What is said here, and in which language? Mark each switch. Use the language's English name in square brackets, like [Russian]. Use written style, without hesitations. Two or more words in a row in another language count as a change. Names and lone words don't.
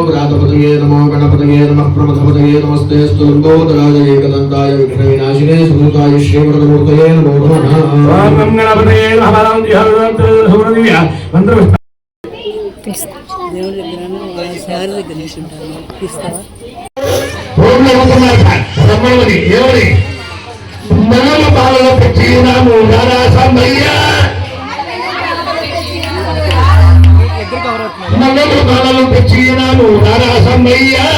[Sanskrit] गणापतये नमो गणपतये नमः प्रमथपतये नमस्तेऽस्तु लम्बोदराय एकदन्ताय विघ्नविनाशिने सुभूताय श्रीवरदमूर्तये नमो नमः ओम गणपतये नमः सुरदिव्य मंत्र [Telugu] దేవుడి దగ్గర సారి దగ్గర తీసుకుంటాను తీస్తావా [Sanskrit] ओं नमो नारायण [Telugu] రమ్మని ఏమని మల్లెల మాలలో పెట్టినాము రారాసమయ్య మల్లెల మాలలో పెట్టినాము రారాసమయ్య